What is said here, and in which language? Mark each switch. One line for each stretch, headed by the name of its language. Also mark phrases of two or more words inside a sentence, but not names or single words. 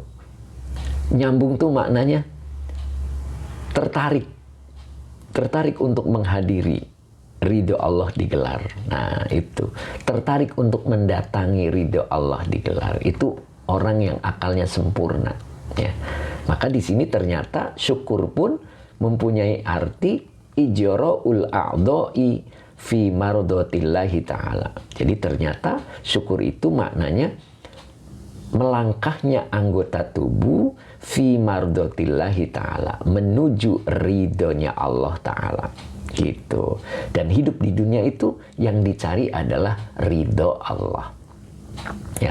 Indonesian: Nyambung tuh maknanya tertarik untuk menghadiri ridho Allah digelar. Nah itu, tertarik untuk mendatangi ridho Allah digelar, itu orang yang akalnya sempurna ya. Maka di sini ternyata syukur pun mempunyai arti
Arabic: إجراء الأعضاء في مرضاة الله تعالى.
Indonesian: Jadi ternyata syukur itu maknanya melangkahnya anggota tubuh
Arabic: في مرضاة الله تعالى,
Indonesian: menuju ridhonya Allah Ta'ala gitu. Dan hidup di dunia itu yang dicari adalah ridho Allah ya.